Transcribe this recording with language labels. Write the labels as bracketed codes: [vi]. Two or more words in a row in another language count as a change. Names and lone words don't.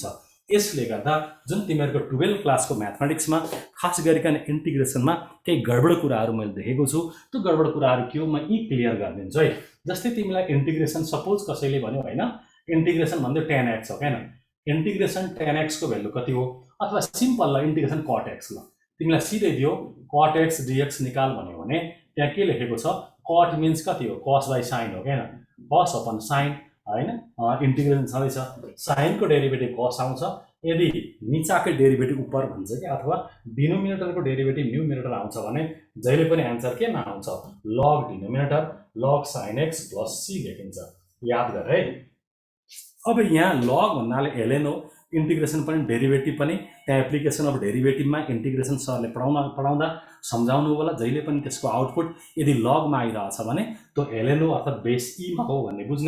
[ne] यसले गर्दा जुन तिमीहरुको 12 क्लासको म्याथमेटिक्समा खास गरिकन इन्टिग्रेसनमा केही गडबड कुराहरु मैले देखेको छु, त्यो गडबड कुराहरु के हो म यी क्लियर गरिदिन्छु है। जस्तै तिमीलाई इन्टिग्रेसन सपोज कसैले भन्यो हैन, इन्टिग्रेसन भन्दै 10x हो हैन, इन्टिग्रेसन 10x को भ्यालु कति हो, अथवा सिम्पल ल इन्टिग्रेसन cot x ल तिमीलाई सिधै दियो cot x dx निकाल भन्यो भने त्यहाँ के लेखेको छ, cot मिन्स कति हो, cos by sin हो हैन, cos अपन sin हैन। इन्टिग्रेसन छँदैछ, sin को डेरिभेटिभ cos आउँछ, यदि नीचाकै डेरिभेटिभ उपर भन्छ कि, अथवा डिनोमिनेटरको डेरिभेटिभ न्युमिनेटर आउँछ भने जहिले पनि आन्सर केमा आउँछ, log डिनोमिनेटर [en] log sin x plus c [ne] लेखिन्छ। याद गर है। अब यहाँ लग भन्नाले ln हो, इन्टिग्रेसन पनि डेरिभेटिभ पनि, त्यहाँ [en] application of derivative [ne] इन्टिग्रेसन सरले पढाउँदा सम्झाउनु होला जहिले पनि त्यसको आउटपुट यदि लगमा आइरहेछ भने त्यो ln हो अर्थात् बेस ईमा हो भन्ने बुझ्ने।